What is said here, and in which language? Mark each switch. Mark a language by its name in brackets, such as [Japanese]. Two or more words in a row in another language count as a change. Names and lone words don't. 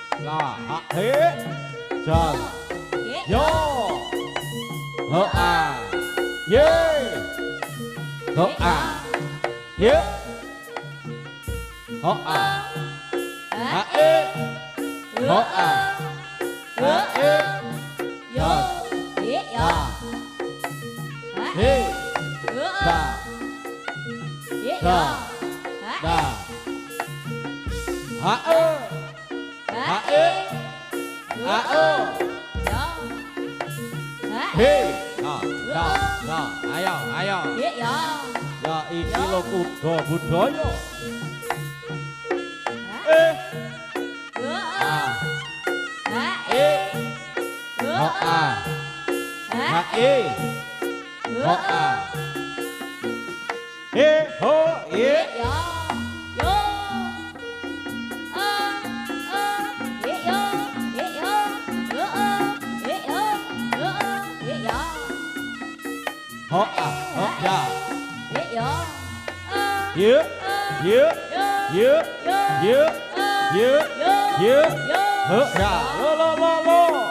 [Javanese] he jan yo ho a ye ho a ye ho a ha e ho a ha e yo da he da da da ha e ha e ha o he ayo ya iki lho kuda budaya ho a ha e ho a he ho ye ho a ho ya ye ye ye ye ye ye ho ya lo